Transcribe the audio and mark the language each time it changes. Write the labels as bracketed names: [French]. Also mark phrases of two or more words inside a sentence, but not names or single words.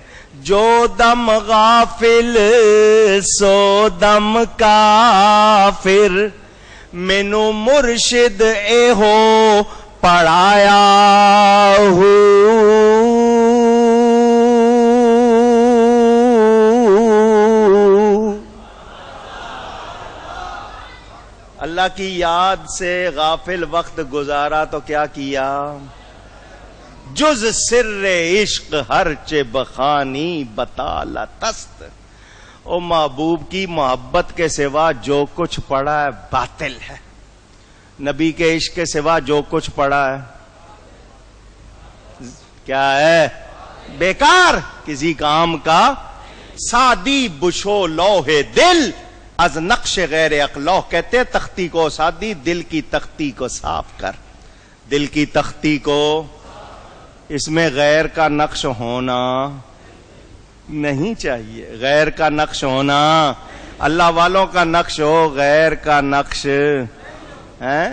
[Punjabi] جو دم غافل سو دم کافر، مینو مرشد اے ہو پڑھایا ہو. [Urdu] اللہ کی یاد سے غافل وقت گزارا تو کیا کیا؟ [Persian] جز سر عشق ہر چے بخانی بطالت است. [Urdu] او محبوب کی محبت کے سوا جو کچھ پڑا ہے باطل ہے. نبی کے عشق کے سوا جو کچھ پڑا ہے کیا ہے؟ بیکار، کسی کام کا. [Persian] سعدی بشو لوح دل از نقش غیر اقلوح، [Urdu] کہتے تختی کو سعدی، دل کی تختی کو صاف کر. دل کی تختی کو، اس میں غیر کا نقش ہونا نہیں چاہیے. غیر کا نقش ہونا، اللہ والوں کا نقش ہو، غیر کا نقش ہے.